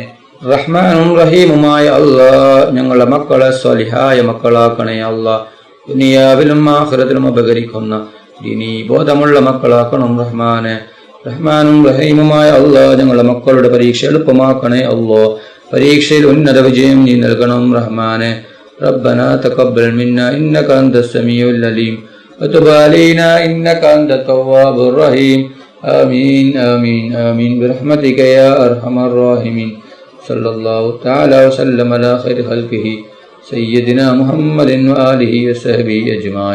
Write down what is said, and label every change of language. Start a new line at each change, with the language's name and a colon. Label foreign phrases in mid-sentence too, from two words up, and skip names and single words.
Malayalam: റഹ്മാനും റഹീമുമായ അല്ലാഹ്, ഞങ്ങളുടെ മക്കളെ സ്വലിഹായ മക്കളാക്കണേ അല്ലാഹ്. ദുനിയാവിലും ആഖിറത്തിലും ഉപകരിക്കുന്ന ദീനീ ബോധമുള്ള മക്കളാക്കണം റഹ്മാനെ. റഹ്മാനും റഹീമുമായ അല്ലാഹ് ഞങ്ങളുടെ മക്കളുടെ പരീക്ഷ എളുപ്പമാക്കണേ അല്ലാഹ്. പരീക്ഷയിൽ ഉന്നത വിജയം നീ നൽകണം റഹ്മാനെ.
Arabic: ربنا تقبل منا إنك أنت السميع العليم وتب علينا إنك أنت التواب الرحيم آمين آمين آمين برحمتك يا أرحم الراحمين. صلى الله تعالى وسلم على خير خلقه سيدنا محمد وآله وصحبه أجمعين.